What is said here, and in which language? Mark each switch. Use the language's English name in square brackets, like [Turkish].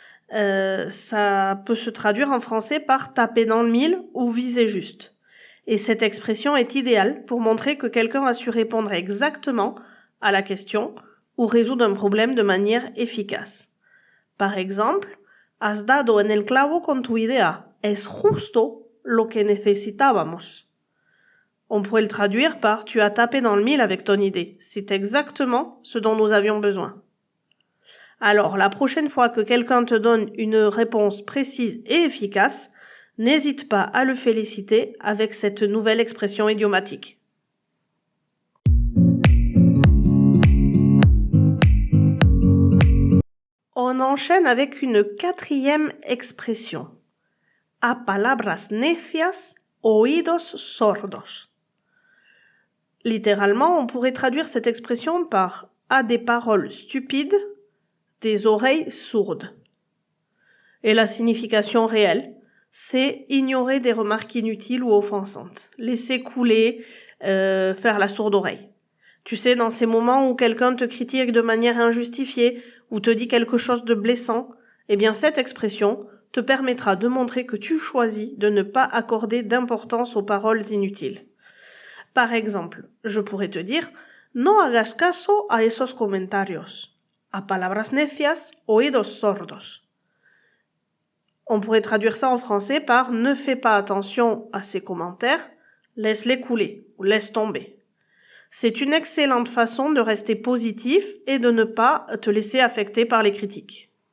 [French] Ça peut se traduire en français par taper dans le mille ou viser juste. Et cette expression est idéale pour montrer que quelqu'un a su répondre exactement à la question ou résoudre un problème de manière efficace. Par exemple, [Spanish] has dado en el clavo con tu idea. Es justo lo que necesitábamos. [French] On pourrait le traduire par tu as tapé dans le mille avec ton idée. C'est exactement ce dont nous avions besoin. Alors, la prochaine fois que quelqu'un te donne une réponse précise et efficace, n'hésite pas à le féliciter avec cette nouvelle expression idiomatique. On enchaîne avec une quatrième expression. [Spanish] A palabras necias, oídos sordos. [French] Littéralement, on pourrait traduire cette expression par à des paroles stupides, des oreilles sourdes. Et la signification réelle, c'est ignorer des remarques inutiles ou offensantes, laisser couler, faire la sourde oreille. Tu sais, dans ces moments où quelqu'un te critique de manière injustifiée ou te dit quelque chose de blessant, eh bien cette expression te permettra de montrer que tu choisis de ne pas accorder d'importance aux paroles inutiles. Par exemple, je pourrais te dire [Spanish] no hagas caso a esos comentarios. A palabras necias, oídos sordos. [French] On pourrait traduire ça en français par ne fais pas attention à ces commentaires, laisse-les couler ou laisse tomber. C'est une excellente façon de rester positif et de ne pas te laisser affecter par les critiques.